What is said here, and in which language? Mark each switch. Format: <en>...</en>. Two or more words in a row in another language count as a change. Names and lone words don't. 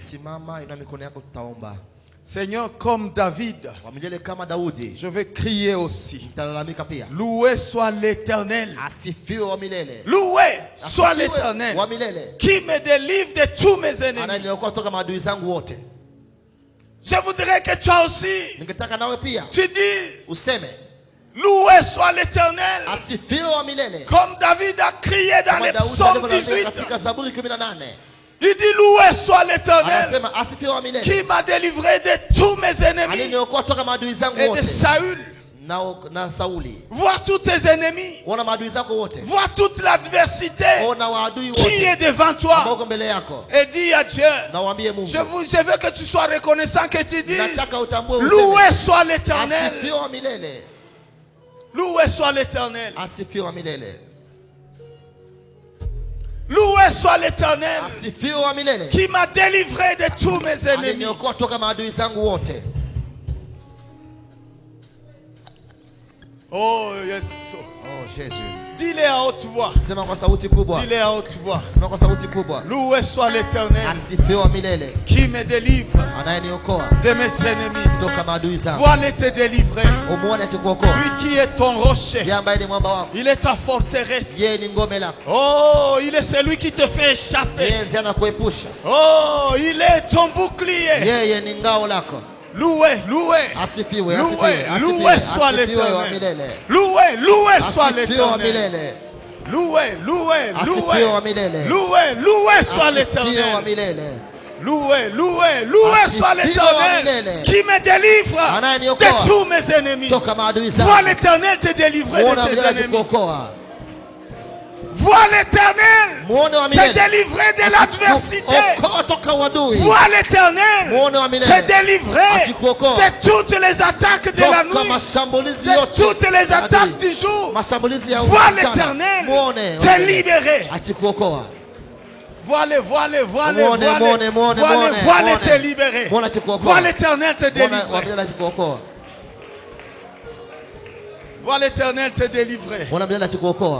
<sw>Simama, ina mikono yako, tutaomba.</sw> <fr>Seigneur, comme David,</fr> <sw>Wa milele kama Daudi,</sw> <fr>je vais crier aussi.</fr> <sw>nitalalamika pia.</sw> <fr>Loué soit l'Éternel.</fr> <sw>Asifiwe wa milele.</sw> <fr>Loué soit</fr> <sw>Asifiwe</sw> <fr>l'Éternel</fr> <sw>wa milele.</sw> <fr>qui me délivre de tous mes ennemis.</fr> <sw>Ananiokoa toka maadui zangu wote.</sw> <fr>Je voudrais que toi aussi,</fr> <sw>Ningetaka nawe pia</sw> <fr>tu dises,</fr> <sw>useme</sw> <fr>loué soit l'Éternel.</fr> <sw>asifiwe wa milele.</sw> <fr>Comme David a crié dans</fr> <sw>Kama</sw> <fr>les</fr> <sw>Daudi</sw> <fr>psaumes alivyoandika 18.</fr> <sw>katika Zaburi 18.</sw> <fr>Il dit loué soit l'Éternel</fr> <sw>Anasema asifiwe wa milele.</sw> <fr>qui m'a délivré de tous mes ennemis</fr> <sw>Aliniokoa toka maadui zangu</sw> <fr>et de</fr> <sw>wote.</sw> <fr>Saül.</fr> <sw>Na Sauli.</sw> <fr>Vois tous tes ennemis.</fr> <sw>Ona maadui zako wote.</sw> <fr>Vois toute l'adversité</fr> <sw>Ona waadui</sw> <fr>qui</fr> <sw>wote</sw> <fr>est devant</fr> <sw>ambao</sw> <fr>toi.</fr> <sw>uko mbele yako.</sw> <fr>Et dis à Dieu,</fr> <sw>Na waambie Mungu.</sw> <fr>je veux que tu sois reconnaissant, que tu dises,</fr> <sw>Nataka utambue</sw> <fr>loué</fr> <sw>useme</sw> <fr>soit l'Éternel.</fr> <sw>asifiwe wa milele.</sw> <fr>Loué soit l'Éternel.</fr> <sw>Asifiwe wa milele.</sw> <fr>Loué soit l'Éternel</fr> <sw>Asifiwe wa milele.</sw> <fr>qui m'a délivré de tous mes ennemis.</fr> <sw>Aliniokoa toka maadui zangu wote.</sw> <en>Oh, yes.</en> <fr>Oh Jésus. Dis-le à haute voix.</fr> <sw>Sema kwa sauti kubwa.</sw> <fr>Dis-le à haute voix.</fr> <sw>Sema kwa sauti kubwa.</sw> <fr>Loué soit l'Éternel</fr> <sw>Asifiwe wa milele.</sw> <fr>qui me délivre</fr> <sw>Anayeniokoa</sw> <fr>de mes ennemis.</fr> <sw>toka maadui zangu.</sw> <fr>Vois-le te délivrer.</fr> <sw>Umuone akikuokoa.</sw> <fr>Lui qui est ton rocher.</fr> <sw>Yeye ambaye ni mwamba wako.</sw> <fr>Il est ta forteresse.</fr> <sw>Yeye ni ngome lako.</sw> <fr>Oh, il est celui qui te fait échapper.</fr> <sw>Yeye ndiye anakuepusha.</sw> <fr>Oh, il est ton bouclier.</fr> <sw>Yeye ni ngao lako.</sw> <fr>Loué, loué.</fr> <sw>Asifiwe,</sw> <fr>Loué,</fr> <sw>asifiwe,</sw> <fr>loué soit</fr> <sw>asifiwe wa</sw> <fr>l'Éternel.</fr> <sw>milele.</sw> <fr>Loué, loué soit</fr> <sw>Asifiwe wa</sw> <fr>l'Éternel.</fr> <sw>milele.</sw> <fr>Loué, loué,</fr> <sw>Asifiwe wa milele.</sw> <fr>loué, loué soit</fr> <sw>Asifiwe wa</sw> <fr>l'Éternel.</fr> <sw>milele.</sw> <fr>Loué, loué, loué</fr> <sw>Asifiwe</sw> <fr>soit</fr> <sw>wa</sw> <fr>l'Éternel</fr> <sw>milele.</sw> <fr>qui me délivre</fr> <sw>Anayeniokoa</sw> <fr>de tous mes ennemis.</fr> <sw>toka maadui</sw> <fr>Vois</fr> <sw>zangu.</sw> <fr>l'Éternel te délivrer</fr> <sw>Muone</sw> <fr>de</fr> <sw>wa</sw> <fr>tes</fr> <sw>milele</sw> <fr>ennemis.</fr> <sw>akikuokoa.</sw> <fr>Vois l'Éternel</fr> <sw>Muone wa</sw> <fr>te</fr> <sw>milele</sw> <fr>délivrer de l'adversité.</fr> <sw>akikuokoa toka wadui.</sw> <fr>Vois l'Éternel</fr> <sw>Muone wa</sw> <fr>te</fr> <sw>milele</sw> <fr>délivrer</fr> <sw>akikuokoa</sw> <fr>de toutes les attaques de la</fr> <sw>toka</sw> <fr>nuit,</fr> <sw>mashambulizi</sw> <fr>de</fr> <sw>yote</sw> <fr>toutes les</fr> <sw>ya</sw> <fr>attaques</fr> <sw>adui.</sw> <fr>du jour.</fr> <sw>Mashambulizi ya</sw> <fr>Vois</fr> <sw>mchana.</sw> <fr>l'Éternel</fr> <sw>Muone</sw> <fr>te libérer.</fr> <sw>akikuokoa.</sw> <fr>Vois-le, vois-le, vois-le,</fr> <sw>Muone,</sw> <fr>vois-le,</fr> <sw>muone, muone,</sw> <fr>vois-le,</fr> <sw>muone,</sw> <fr>vois-le</fr> <sw>muone.</sw> <fr>te libérer.</fr> <sw>Muone akikuokoa.</sw> <fr>Vois l'Éternel te</fr> <sw>Muone wa</sw> <fr>délivrer.</fr> <sw>milele akikuokoa.</sw> <fr>Vois l'Éternel te délivrer.</fr> <sw>Muone wa milele akikuokoa.</sw>